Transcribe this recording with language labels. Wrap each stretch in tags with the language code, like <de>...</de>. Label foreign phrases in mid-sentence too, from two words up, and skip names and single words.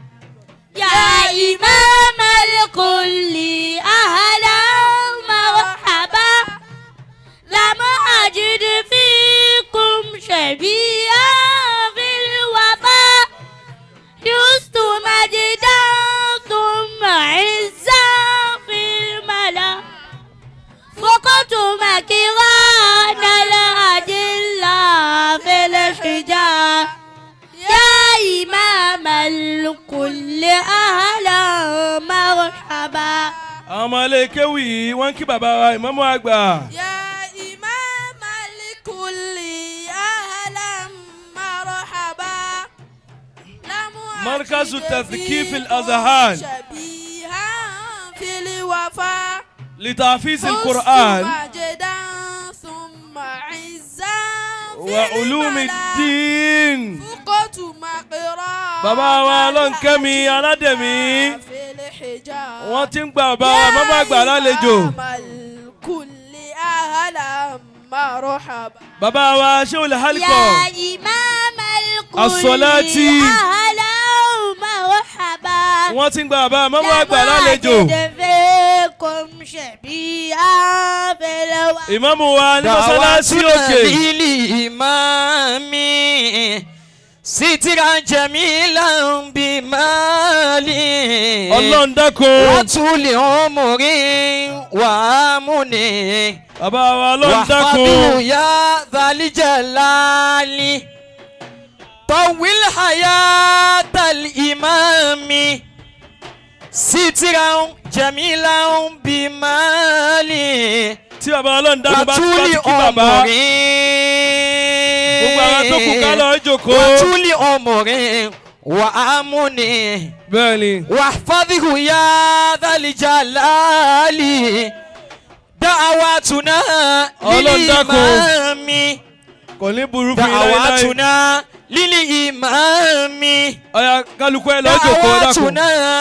<ar>يا إمام الكل أهلا مرحبا لم أجد فيكم شبيها في الوفاء جزت مجدا ثم عزا في الملا فقط مكران الأجلة في الشجاع يا إمام الكل أهلا مرحبا.</ar> <yo>Amalekewi wọ́n kí bàbá wa ìmáàmù àgbà.</yo> <ar>يا إمام الكل أهلا مرحبا مركز تثقيف الأذهان شبيها في الوفاء لتحفيظ القرآن مجدا ثم عزا وعلوم الدين. فقط مقرا</ar> <yo>bàbá wa Ọlọ́nkẹ́mi Aládẹ̀mí</yo> <ar>في الحجاب</ar> <yo>wọ́n ti ń gba bàbá wa ìmáàmù àgbà lálejò.</yo> <ar>الكل أهلا مرحبا</ar> <yo>bàbá wa Ṣéhùl Hálíkọ̀</yo> <ar>يا إمام الكل الصلاة. أهلا مرحبا</ar> <yo>wọ́n ti ń gba bàbá ìmáàmù àgbà lálejò.</yo> <ar>لم أجد فيكم شبيها في الوفاء</ar> <yo>ìmáàmù wa ní mọ́sálásí òkè.</yo> <ar>للإمام سترا جميلا بمالي</ar> <yo>Ọlọ́run dákun.</yo> <ar>وطول عمر وامن</ar> <yo>bàbá wa Ọlọ́run dákun.</yo> <ar>واحفظه يا ذا الجلال طول حياة الإمام سترا جميلا بمالي</ar> <yo>tí bàbá Ọlọ́run dákun bá ti</yo> <ar>وطول</ar> <yo>kí bàbá.</yo> <ar>عمر</ar> <yo>gbogbo àwọn tó kù ká lọ jókòó.</yo> <ar>وطول عمر وامن</ar> <yo>bẹ́ẹ̀ni.</yo> <ar>واحفظه يا ذا الجلال دعواتنا</ar> <yo>Ọlọ́run dákun.</yo> <ar>للإمام</ar> <yo>kò ní burú fún yín láéláé.</yo> <ar>دعواتنا للإمام</ar> <yo>ọ̀yà kálukú ẹ̀ lọ jókòó dákun.</yo> <ar>دعواتنا</ar>